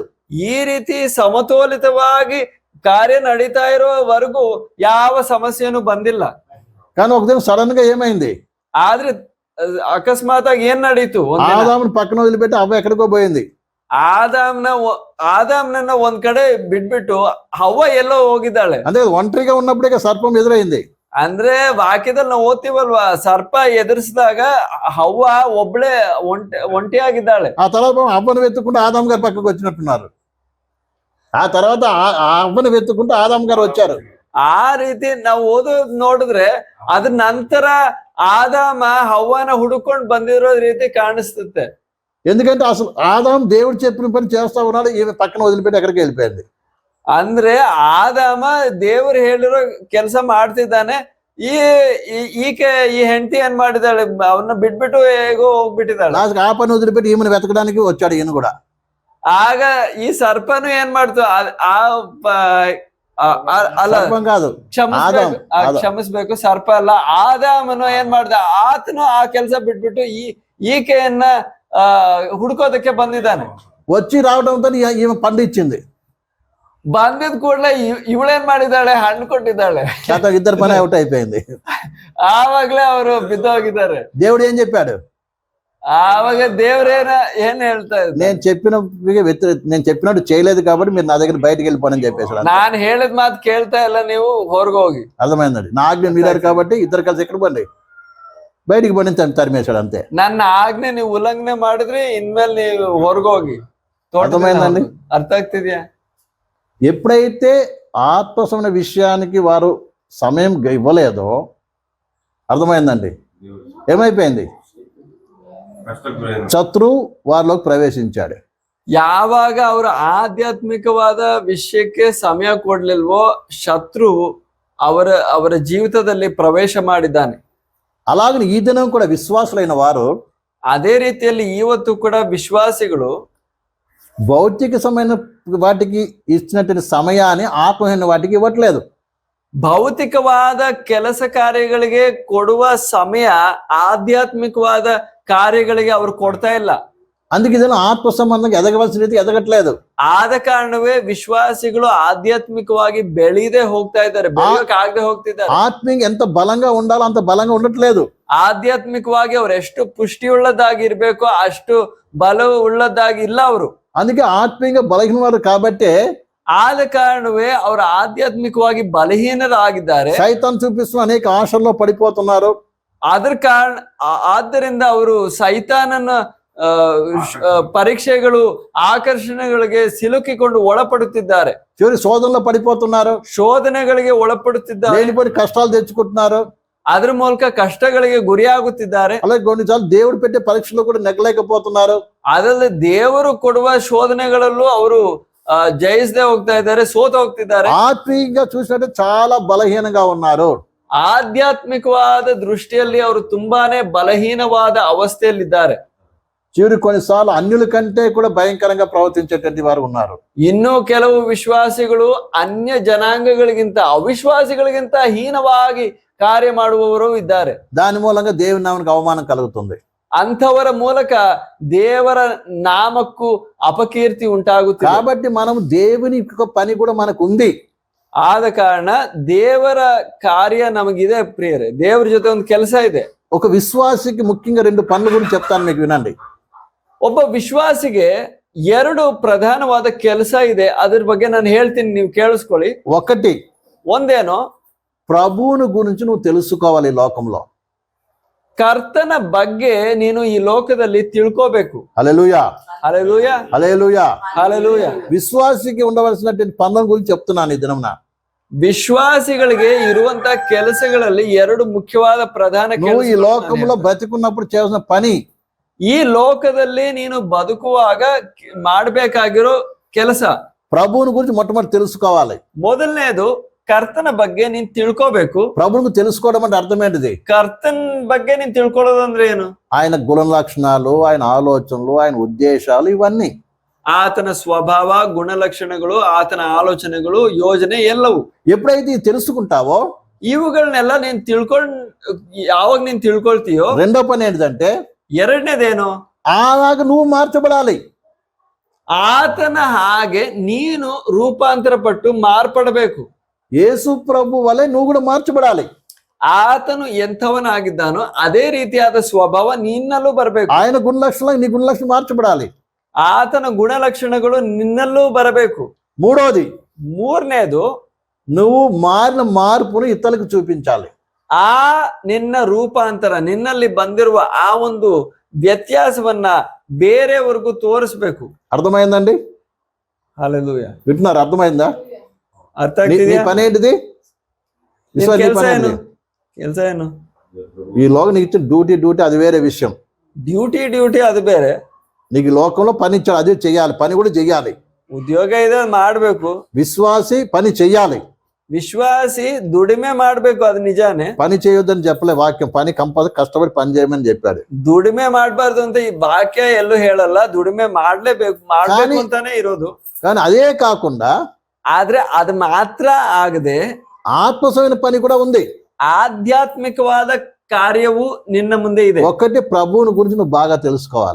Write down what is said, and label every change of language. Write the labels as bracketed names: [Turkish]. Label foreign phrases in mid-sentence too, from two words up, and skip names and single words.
[Kannada] ಈ ರೀತಿ ಸಮತೋಲಿತವಾಗಿ ಕಾರ್ಯ ನಡೀತಾ ಇರೋವರೆಗೂ ಯಾವ ಸಮಸ್ಯೆನೂ ಬಂದಿಲ್ಲ. [Telugu] కానీ ఒకదిన సడన్ గా ఏమైంది? [Kannada] ಆದ್ರೆ ಅಕಸ್ಮಾತ್ ಆಗಿ ಏನ್ ನಡೀತು? [Telugu] ఆదాముని పక్కన వదిలిపెట్టి అవ్వ ఎక్కడికో పోయింది. [Kannada] ಆದಾಮ್ನನ್ನ ಒಂದ್ ಕಡೆ ಬಿಟ್ಬಿಟ್ಟು ಹವ್ವ ಎಲ್ಲೋ ಹೋಗಿದ್ದಾಳೆ. [Telugu] అంటే ఒంటరిగా ఉన్నప్పుడే సర్పం ఎదురైంది. [Kannada] ಅಂದ್ರೆ ವಾಕ್ಯದಲ್ಲಿ ನಾವು ಓದ್ತೀವಲ್ವಾ, ಸರ್ಪ ಎದುರಿಸಿದಾಗ ಹವ್ವ ಒಬ್ಳೆ ಒಂಟಿಯಾಗಿದ್ದಾಳೆ. [Telugu] ఆ తర్వాత అవ్వను వెతుక్కుంటూ ఆదాం గారు పక్కకు వచ్చినట్టున్నారు. ఆ తర్వాత అవ్వను వెతుక్కుంటూ ఆదాం గారు వచ్చారు. [Kannada] ಆ ರೀತಿ ನಾವು ಓದೋದ್ ನೋಡಿದ್ರೆ ಅದ್ರ ನಂತರ ಆದಾಮ ಹವ್ವನ ಹುಡುಕೊಂಡ್ ಬಂದಿರೋ ರೀತಿ ಕಾಣಿಸ್ತದೆ. [Telugu] ఎందుకంటే అసలు ఆదాం దేవుడు చెప్పిన పని చేస్తా ఉన్నాడు, ఈమె పక్కన వదిలిపెట్టి ఎక్కడికి వెళ్ళిపోయింది. [Kannada] ಅಂದ್ರೆ ಆದಾಮ ದೇವರು ಹೇಳಿರೋ ಕೆಲಸ ಮಾಡ್ತಿದ್ದಾನೆ, ಈಕೆ ಈ ಹೆಂಡತಿ ಏನ್ ಮಾಡಿದಾಳೆ, ಅವನ್ನ ಬಿಟ್ಬಿಟ್ಟು ಹೇಗೋ ಹೋಗ್ಬಿಟ್ಟಿದ್ದಾಳೆ. [Telugu] ఆ పని వదిలిపెట్టి ఈమెను వెతకడానికి వచ్చాడు ఈయన కూడా. [Kannada] ಆಗ ಈ ಸರ್ಪನು ಏನ್ ಮಾಡ್ತು, [Telugu] కాదు [Kannada] ಕ್ಷಮಿಸ್ಬೇಕು, ಸರ್ಪ ಅಲ್ಲ, ಆದಾಮನು ಏನ್ ಮಾಡ್ದ, ಆತನು ಆ ಕೆಲಸ ಬಿಟ್ಬಿಟ್ಟು ಈಕೆಯನ್ನ ಹುಡುಕೋದಕ್ಕೆ ಬಂದಿದ್ದಾನೆ. [Telugu] వచ్చి రావడంతో ఈమె పండు ఇచ్చింది. [Kannada] ಬಂದಿದ್ ಕೂಡಲೇ ಇವಳೇನ್ ಮಾಡಿದ್ದಾಳೆ, ಹಣ್ಣು ಕೊಟ್ಟಿದ್ದಾಳೆ. [Telugu] ఇద్దరు పని అవుట్ అయిపోయింది. [Kannada] ಆವಾಗ್ಲೇ ಅವರು ಬಿದ್ದೋಗಿದ್ದಾರೆ. [Telugu] దేవుడు ఏం చెప్పాడు? [Kannada] ಆವಾಗ ದೇವ್ರೇನ ಏನ್ ಹೇಳ್ತಾ ಇದ್ದ, [Telugu] నేను చెప్పినట్టు చేయలేదు కాబట్టి మీరు నా దగ్గర బయటకు వెళ్ళిపోనని చెప్పేసాడు. [Kannada] ನಾನು ಹೇಳಿದ ಮಾತು ಕೇಳ್ತಾ ಇಲ್ಲ, ನೀವು ಹೊರಗೋಗಿ. [Telugu] అర్థమైందండి. నా ఆజ్ఞ మీరారు కాబట్టి ఇద్దరు కలిసి ఎక్కడ పండి బయటికి పండి తరిమేశాడు అంతే. [Kannada] ನನ್ನ ಆಜ್ಞೆ ನೀವು ಉಲ್ಲಂಘನೆ ಮಾಡಿದ್ರಿ, ಇನ್ಮೇಲೆ ನೀವು ಹೊರಗೋಗಿ. [Telugu] అర్థమైందండి? [Kannada] ಅರ್ಥ ಆಗ್ತಿದ್ಯಾ? [Telugu] ఎప్పుడైతే ఆత్మసమైన విషయానికి వారు సమయం ఇవ్వలేదో, అర్థమైందండి, ఏమైపోయింది? శత్రువు వారిలోకి ప్రవేశించాడు. [Kannada] ಯಾವಾಗ ಅವರು ಆಧ್ಯಾತ್ಮಿಕವಾದ ವಿಷಯಕ್ಕೆ ಸಮಯ ಕೊಡ್ಲಿಲ್ವೋ, ಶತ್ರು ಅವರ ಜೀವಿತದಲ್ಲಿ ಪ್ರವೇಶ ಮಾಡಿದ್ದಾನೆ. [Telugu] అలాగే ఈ దినం కూడా విశ్వాసులైన వారు, [Kannada] ಅದೇ ರೀತಿಯಲ್ಲಿ ಇವತ್ತು ಕೂಡ ವಿಶ್ವಾಸಿಗಳು [Telugu] భౌతికమైన వాటికి ఇచ్చినటువంటి సమయాన్ని ఆత్మహీన వాటికి ఇవ్వట్లేదు. [Kannada] ಭೌತಿಕವಾದ ಕೆಲಸ ಕಾರ್ಯಗಳಿಗೆ ಕೊಡುವ ಸಮಯ ಆಧ್ಯಾತ್ಮಿಕವಾದ ಕಾರ್ಯಗಳಿಗೆ ಅವರು ಕೊಡ್ತಾ ಇಲ್ಲ. [Telugu] అందుకే ಇದನ್ನು ఆత్మ సంబంధంగా ఎదగవలసిన ರೀತಿ ఎదగట్లేదు. [Kannada] ಆದ ಕಾರಣವೇ ವಿಶ್ವಾಸಿಗಳು ಆಧ್ಯಾತ್ಮಿಕವಾಗಿ ಬೆಳೀದೇ ಹೋಗ್ತಾ ಇದ್ದಾರೆ, ಬೆಳೆಯೋಕಾಗದೆ ಹೋಗ್ತಿದ್ದಾರೆ. [Telugu] ఆత్మీయంగా ఎంత బలంగా ఉండాలో అంత బలంగా ఉండట్లేదు. [Kannada] ಆಧ್ಯಾತ್ಮಿಕವಾಗಿ ಅವ್ರು ಎಷ್ಟು ಪುಷ್ಟಿಯುಳ್ಳದಾಗಿರ್ಬೇಕೋ ಅಷ್ಟು ಬಲ ಉಳ್ಳದಾಗಿ ಇಲ್ಲ ಅವರು. [Telugu] అందుకే ఆత్మీయంగా బలహీనవారు కాబట్టే, [Kannada] ಆದ ಕಾರಣವೇ ಅವರು ಆಧ್ಯಾತ್ಮಿಕವಾಗಿ ಬಲಹೀನರಾಗಿದ್ದಾರೆ. [Telugu] సైతాన్ చూపిస్తున్న అనేక ఆశల్లో పడిపోతున్నారు. [Kannada] ಅದ್ರ ಕಾರಣ ಆದ್ದರಿಂದ ಅವರು ಸೈತಾನನ ಪರೀಕ್ಷೆಗಳು, ಆಕರ್ಷಣೆಗಳಿಗೆ ಸಿಲುಕಿಕೊಂಡು ಒಳಪಡುತ್ತಿದ್ದಾರೆ. [Telugu] చివరి శోధనలో పడిపోతున్నారు, [Kannada] ಶೋಧನೆಗಳಿಗೆ ಒಳಪಡುತ್ತಿದ್ದಾರೆ, [Telugu] లేనిపోని కష్టాలు తెచ్చుకుంటున్నారు, [Kannada] ಅದ್ರ ಮೂಲಕ ಕಷ್ಟಗಳಿಗೆ ಗುರಿಯಾಗುತ್ತಿದ್ದಾರೆ. [Telugu] అలాగే కొన్నిసార్లు దేవుడు పెట్టే పరీక్షలు కూడా నెగ్గలేకపోతున్నారు. [Kannada] ಅದರಲ್ಲಿ ದೇವರು ಕೊಡುವ ಶೋಧನೆಗಳಲ್ಲೂ ಅವರು ಜಯಿಸದೆ ಹೋಗ್ತಾ ಇದ್ದಾರೆ, ಸೋತ ಹೋಗ್ತಿದ್ದಾರೆ. [Telugu] ఆత్మీయంగా చూసినట్టు చాలా బలహీనంగా ఉన్నారు. [Kannada] ಆಧ್ಯಾತ್ಮಿಕವಾದ ದೃಷ್ಟಿಯಲ್ಲಿ ಅವರು ತುಂಬಾನೇ ಬಲಹೀನವಾದ ಅವಸ್ಥೆಯಲ್ಲಿದ್ದಾರೆ. [Telugu] చివరి కొన్నిసార్లు అన్యుల కంటే కూడా భయంకరంగా ప్రవర్తించేటువంటి వారు ఉన్నారు. [Kannada] ಇನ್ನೂ ಕೆಲವು ವಿಶ್ವಾಸಿಗಳು ಅನ್ಯ ಜನಾಂಗಗಳಿಗಿಂತ, ಅವಿಶ್ವಾಸಿಗಳಿಗಿಂತ ಹೀನವಾಗಿ ಕಾರ್ಯ ಮಾಡುವವರು ಇದ್ದಾರೆ. [Telugu] దాని మూలంగా దేవుని నామానికి అవమానం కలుగుతుంది. [Kannada] ಅಂಥವರ ಮೂಲಕ ದೇವರ ನಾಮಕ್ಕೂ ಅಪಕೀರ್ತಿ ಉಂಟಾಗುತ್ತಿದೆ. [Telugu] కాబట్టి మనం దేవుని యొక్క పని కూడా మనకు ఉంది. [Kannada] ಆದ ಕಾರಣ ದೇವರ ಕಾರ್ಯ ನಮಗಿದೆ ಪ್ರಿಯರೇ. ದೇವರ ಜೊತೆ ಒಂದು ಕೆಲಸ ಇದೆ. [Telugu] ఒక విశ్వాసికి ముఖ్యంగా 2 పనుల గురించి చెప్తాను, మీకు వినండి. [Kannada] ಒಬ್ಬ ವಿಶ್ವಾಸಿಗೆ 2 ಪ್ರಧಾನವಾದ ಕೆಲಸ ಇದೆ. ಅದ್ರ ಬಗ್ಗೆ ನಾನು ಹೇಳ್ತೀನಿ, ನೀವು ಕೇಳಿಸ್ಕೊಳ್ಳಿ. [Telugu] ఒకటి, [Kannada] ಒಂದೇನೋ, [Telugu] ప్రభువుని గురించి నువ్వు తెలుసుకోవాలి. లోకంలో [Kannada] ಕರ್ತನ ಬಗ್ಗೆ ನೀನು ಈ ಲೋಕದಲ್ಲಿ ತಿಳ್ಕೋಬೇಕು. [Telugu] హల్లెలూయా, హల్లెలూయా, హల్లెలూయా. హల్లెలూయా. విశ్వాసికి ఉండవలసినటువంటి పనుల గురించి చెప్తున్నాను ఈ దినమున. [Kannada] విశ్వాసిಗಳಿಗೆ ఇರುವಂತ ಕೆಲಸಗಳಲ್ಲಿ 2 ಮುಖ್ಯವಾದ ಪ್ರಧಾನ [Telugu] నువ్వు ఈ [Kannada] ಕೆಲಸ. [Telugu] లోకంలో బ్రతికున్నప్పుడు చేయాల్సిన పని, [Kannada] ಈ ಲೋಕದಲ್ಲಿ ನೀನು ಬದುಕುವಾಗ ಮಾಡಬೇಕಾಗಿರೋ ಕೆಲಸ, [Telugu] ప్రభువుని గురించి మొట్టమొదటి తెలుసుకోవాలి. [Kannada] ಮೊದಲನೇದು ಕರ್ತನ ಬಗ್ಗೆ ನೀನ್ ತಿಳ್ಕೋಬೇಕು. [Telugu] ప్రభువుని తెలుసుకోవడం అంటే అర్థం ఏంటిది? [Kannada] ಕರ್ತನ್ ಬಗ್ಗೆ ನೀನ್ ತಿಳ್ಕೊಳ್ಳೋದಂದ್ರೆ ಏನು? [Telugu] ఆయన గుణ లక్షణాలు, ఆయన ఆలోచనలు, ఆయన ఉద్దేశాలు, ఇవన్నీ. [Kannada] ಆತನ ಸ್ವಭಾವ, ಗುಣಲಕ್ಷಣಗಳು, ಆತನ ಆಲೋಚನೆಗಳು, ಯೋಜನೆ ಎಲ್ಲವೂ. [Telugu] ఎప్పుడైతే ఇది తెలుసుకుంటావో, [Kannada] ಇವುಗಳನ್ನೆಲ್ಲ ನೀನ್ ಯಾವಾಗ ನೀನ್ ತಿಳ್ಕೊಳ್ತೀಯೋ, [Telugu] రెండో పని ఏంటిదంటే [Kannada] ಎರಡನೇದೇನು, [Telugu] అలాగ నువ్వు మార్చబడాలి. [Kannada] ಆತನ ಹಾಗೆ ನೀನು ರೂಪಾಂತರ ಪಟ್ಟು ಮಾರ್ಪಡಬೇಕು. [Telugu] యేసు ప్రభు వలె నువ్వు కూడా మార్చబడాలి. [Kannada] ಆತನು ಎಂಥವನಾಗಿದ್ದಾನೋ ಅದೇ ರೀತಿಯಾದ ಸ್ವಭಾವ ನಿನ್ನಲ್ಲೂ ಬರಬೇಕು. [Telugu] ఆయన గుణ లక్షణాలు నీ గుణ లక్షణం మార్చబడాలి. [Kannada] ಆತನ ಗುಣಲಕ್ಷಣಗಳು ನಿನ್ನಲ್ಲೂ ಬರಬೇಕು. [Telugu] మూడోది, [Kannada] ಮೂರನೇದು, [Telugu] నువ్వు మారిన మార్పును ఇతరులకు చూపించాలి. [Kannada] ಆ ನಿನ್ನ ರೂಪಾಂತರ, ನಿನ್ನಲ್ಲಿ ಬಂದಿರುವ ಆ ಒಂದು ವ್ಯತ್ಯಾಸವನ್ನ ಬೇರೆಯವರಿಗೂ ತೋರಿಸ್ಬೇಕು. [Telugu] అర్థమైందండి? హల్లెలూయా. వింటున్నారు? అర్థమైందా? [Kannada] ಅರ್ಥ [Telugu] నీ [Kannada] ಆಗ್ತಿದ್ಯಾ? [Telugu] పని ఏంటిది? విశ్వాస [Kannada] ಕೆಲಸ [Telugu] పని [Kannada] ಏನು? [Telugu] ఏంటిది? [Kannada] ಕೆಲಸ ಏನು? [Telugu] ఈ లోకం నీకు ఇచ్చిన డ్యూటీ అది వేరే విషయం. [Kannada] ಡ್ಯೂಟಿ ಅದು ಬೇರೆ. [Telugu] నీకు లోకంలో పని ఇచ్చాడు, అదే చెయ్యాలి. పని కూడా చెయ్యాలి. [Kannada] ಉದ್ಯೋಗ ಇದೆ, ಅದು ಮಾಡ್ಬೇಕು. [Telugu] విశ్వాసి పని చెయ్యాలి. [Kannada] ವಿಶ್ವಾಸಿ ದುಡಿಮೆ ಮಾಡ್ಬೇಕು, ಅದು ನಿಜಾನೇ. [Telugu] పని చేయొద్దని చెప్పలే వాక్యం. పని కంపల్సరీ కష్టపడి పని చేయమని చెప్పాడు. [Kannada] ದುಡಿಮೆ ಮಾಡ್ಬಾರ್ದು ಅಂತ ಈ ವಾಕ್ಯ ಎಲ್ಲೂ ಹೇಳಲ್ಲ. ದುಡಿಮೆ ಮಾಡ್ಲೇಬೇಕು ಅಂತಾನೆ ಇರೋದು. [Telugu] కానీ అదే కాకుండా [Kannada] ಆದ್ರೆ ಅದು ಮಾತ್ರ ಆಗದೆ [Telugu] ఆత్మసమైన పని కూడా ఉంది. [Kannada] ಆಧ್ಯಾತ್ಮಿಕವಾದ ಕಾರ್ಯವು ನಿನ್ನ ಮುಂದೆ ಇದೆ. [Telugu] ఒకటి, ప్రభువుని గురించి నువ్వు బాగా తెలుసుకోవాలి.